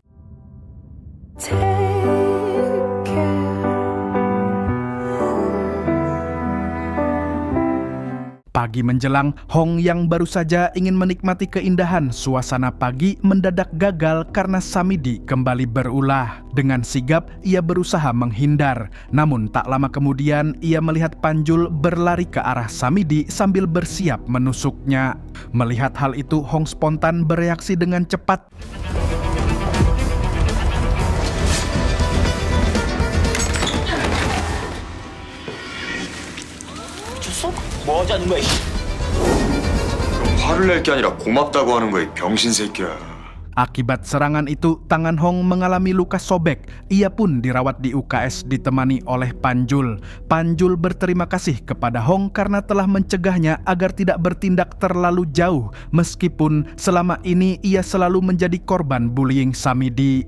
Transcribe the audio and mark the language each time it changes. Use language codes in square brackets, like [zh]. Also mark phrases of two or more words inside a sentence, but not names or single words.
[id] Pagi menjelang, Hong yang baru saja ingin menikmati keindahan suasana pagi mendadak gagal karena Samidi kembali berulah. Dengan sigap, ia berusaha menghindar. Namun tak lama kemudian, ia melihat Panjul berlari ke arah Samidi sambil bersiap menusuknya. Melihat hal itu, Hong spontan bereaksi dengan cepat. [ko] 뭐 하자는 거야? 화를 낼 게 아니라 고맙다고 하는 거야, 이 병신 새끼야. [id] Akibat serangan itu, tangan Hong mengalami luka sobek. Ia pun dirawat di UKS ditemani oleh Panjul. Panjul berterima kasih kepada Hong karena telah mencegahnya agar tidak bertindak terlalu jauh, meskipun selama ini ia selalu menjadi korban bullying Samidi.